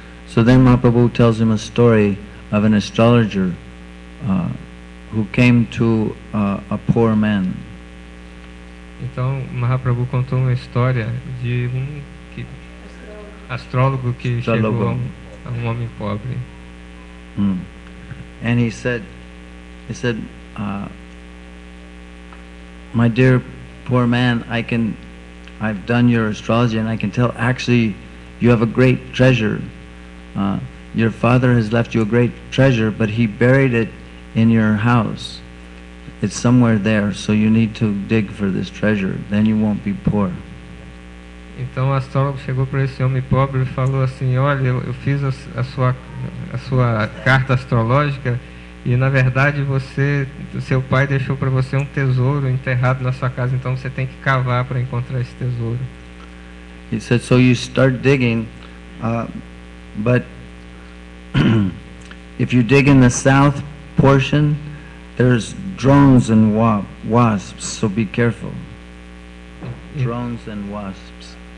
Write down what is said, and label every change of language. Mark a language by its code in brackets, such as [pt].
[en] So then Mahaprabhu tells him a story of an astrologer who came to a poor man. [pt] Então Mahaprabhu contou uma história de astrólogo que chegou a um homem pobre. [en] And he said, my dear poor man, I've done your astrology and I can tell actually you have a great treasure. Your father has left you a great treasure, but he buried it in your house. It's somewhere there, so you need to dig for this treasure, then you won't be poor. [pt] Então o astrólogo chegou para esse homem pobre e falou assim, olha, eu fiz a sua carta astrológica E na verdade o seu pai deixou para você um tesouro enterrado na sua casa, então você tem que cavar para encontrar esse tesouro. [en] He said, so you start digging, but if you dig in the south portion, there's drones and wasps, so be careful. Drones and wasps.